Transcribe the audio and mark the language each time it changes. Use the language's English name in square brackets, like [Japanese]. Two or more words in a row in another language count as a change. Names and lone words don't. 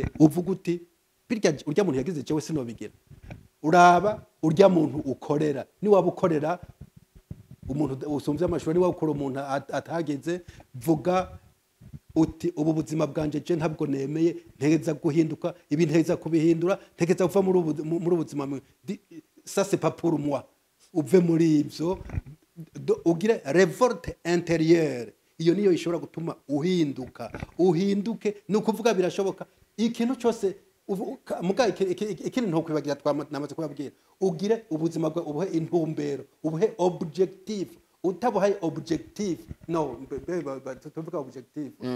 [Rundi] uvuga uti birya urya muntu yagize jewe sinobigira uraba urya muntu ukorera ni wabukorera umuntu usumvye amashuri ni wakora umuntu atageze vuga uti ubu buzima bwanje je ntabwo nemeye ntegeza guhinduka ibintu nteza kubihindura ntegeza kuva muri ubuzima [French] ça c'est pas pour moi [Rundi] uve muri ivyo ugira [French] révolte intérieure [Rundi] iyo niyo ishobora gutuma uhinduke no kuvuga birashoboka ikintu cyose muga ikindi ntokwibagira namaze kubabwira ugire ubuzima bwa ubuhe intumbero ubuhe objective utabuhaye objective no tuvuga objective